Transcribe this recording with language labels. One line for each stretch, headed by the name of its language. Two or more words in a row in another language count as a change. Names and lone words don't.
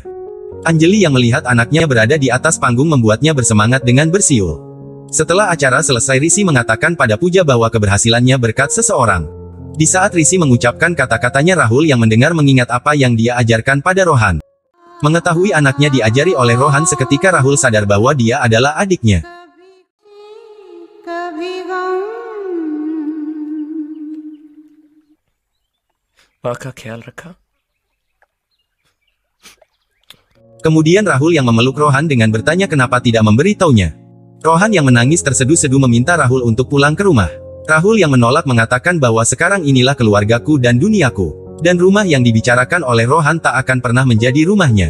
Indonesian: Anjali yang melihat anaknya berada di atas panggung membuatnya bersemangat dengan bersiul. Setelah acara selesai Risi mengatakan pada Puja bahwa keberhasilannya berkat seseorang. Di saat Risi mengucapkan kata-katanya Rahul yang mendengar mengingat apa yang dia ajarkan pada Rohan. Mengetahui anaknya diajari oleh Rohan seketika Rahul sadar bahwa dia adalah adiknya.
Hindi: माँ का ख्याल रखा।
Indonesian: Kemudian Rahul yang memeluk Rohan dengan bertanya kenapa tidak memberitahunya. Rohan yang menangis terseduh-seduh meminta Rahul untuk pulang ke rumah. Rahul yang menolak mengatakan bahwa sekarang inilah keluargaku dan duniaku. Dan rumah yang dibicarakan oleh Rohan tak akan pernah menjadi rumahnya.